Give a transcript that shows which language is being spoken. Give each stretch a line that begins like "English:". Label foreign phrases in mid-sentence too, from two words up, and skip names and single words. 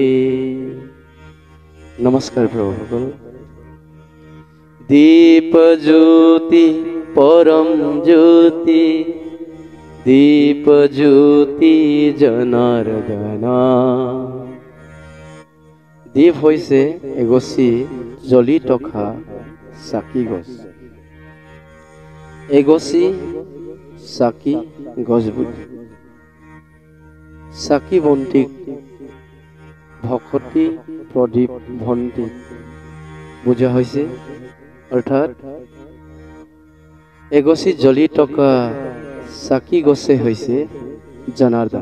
Assamese: নমস্কাৰ প্ৰভুসকল।
Sanskrit: दीप ज्योति परम ज्योति, दीप ज्योति जनार्दना।
Assamese: दीप হৈছে এগছি জ্বলি থকা চাকি গছ। এগছি চাকি গছবোৰ চাকি বন্তিক ভকতি প্ৰদীপ ভন্তি বুজা হৈছে, অৰ্থাৎ এগছি জ্বলি থকা চাকি গছে হৈছে জনাৰ্দন।